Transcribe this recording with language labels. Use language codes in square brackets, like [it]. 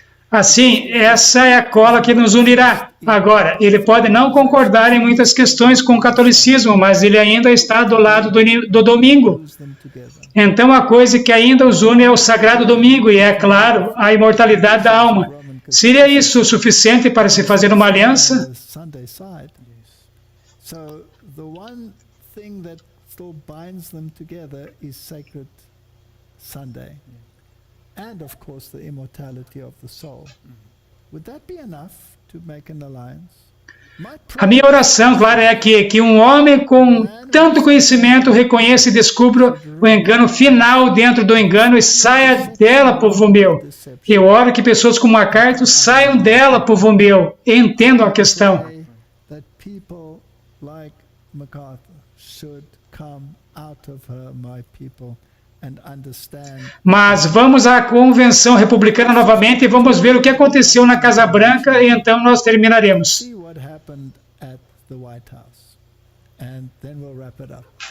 [pt] Assim, essa é a cola que nos unirá. Agora, ele pode não concordar em muitas questões com o catolicismo, mas ele ainda está do lado do domingo. Então, a coisa que ainda os une é o Sagrado Domingo, e é claro, a imortalidade da alma. Seria isso o suficiente para se fazer uma aliança? [en] Sunday side. So the one thing that still binds them together is sacred Sunday. And of course the immortality of the soul. Would that be enough to make an alliance? [pt] A minha oração, claro, é que um homem com tanto conhecimento reconheça e descubra o engano final dentro do engano e saia dela, povo meu. Eu oro que pessoas como MacArthur saiam dela, povo meu, e entendam a questão. [en] That people like MacArthur should come out of her, my people, and understand. [pt] Mas vamos à convenção republicana novamente e vamos ver o que aconteceu na Casa Branca e então nós terminaremos. [en] See what happened at the White House, and then we'll wrap it up.